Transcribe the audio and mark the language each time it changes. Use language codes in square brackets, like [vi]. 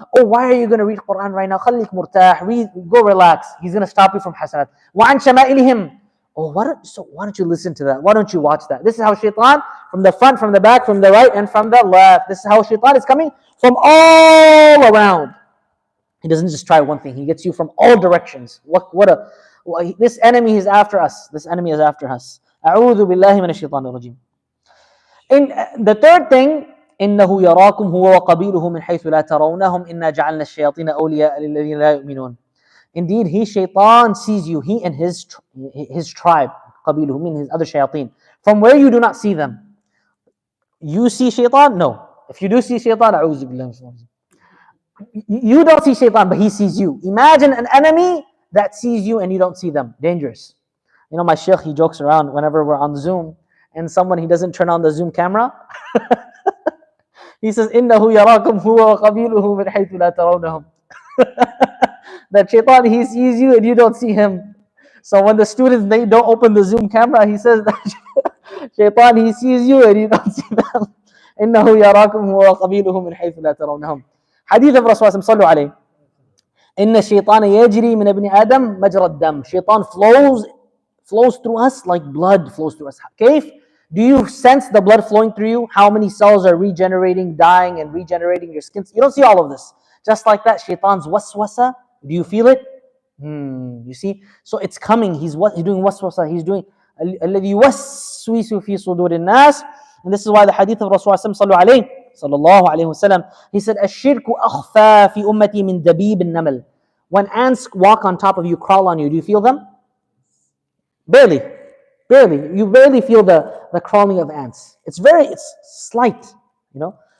[en] Oh, why are you going to read Quran right now? [ar] خَلِّكْ مُرْتَاح. [en] Go relax. He's going to stop you from hasanat. [ar] وَعَنْ شَمَائِلِهِمْ. [en] Oh, why don't you listen to that? Why don't you watch that? This is how Shaytan, from the front, from the back, from the right, and from the left. This is how Shaytan is coming from all around. He doesn't just try one thing. He gets you from all directions. This enemy is after us. This enemy is after us. [ar] أعوذ بالله من الشيطان الرجيم. [en] In the third thing, [ar] إنه يراكم هو وقبيله من حيث لا ترونهم إنا جعلنا الشياطين أولياء للذين لا يؤمنون. [en] Indeed, Shaytan sees you, he and his tribe, قبيله, meaning his other shayateen, from where you do not see them. You see Shaytan? No. If you do see Shaytan, [ar] أعوذ بالله. [en] You don't see Shaytan, but he sees you. Imagine an enemy that sees you and you don't see them. Dangerous. You know, my sheikh, he jokes around whenever we're on Zoom and he doesn't turn on the Zoom camera. He says, [ar] إِنَّهُ يَرَاكُمْ هُوَ وَقَبِيلُهُ مِنْ حَيْثُ لَا تَرَوْنَهُم. [en] That Shaytan, he sees you and you don't see him. So when the students, they don't open the Zoom camera, he says that Shaytan, he sees you and you don't see them. [ar] إِنَّهُ يَرَاكُمْ هُوَ وَقَبِيلُهُ مِنْ حَيْثُ لَا تَرَوْنَهُم. [en] Hadith of Rasulullah [ar] صلوا عليه. إن الشيطان يجري من ابن آدم مجرى الدم. [en] Shaytan flows through us like blood flows through us. Kaif? Do you sense the blood flowing through you? How many cells are regenerating, dying, and regenerating your skin? You don't see all of this. Just like that, Shaytan's waswasa. Do you feel it? You see? So it's coming. He's doing waswasa. He's doing [ar] الذي يوسوس في صدور الناس. [en] And this is why the hadith of Rasulullah sallallahu alayhi wasallam, he said, [ar] الشرك أخفى في أمتي من دبيب النمل. [en] When ants walk on top of you, crawl on you, do you feel them? Barely. You barely feel the crawling of ants. It's slight, you know.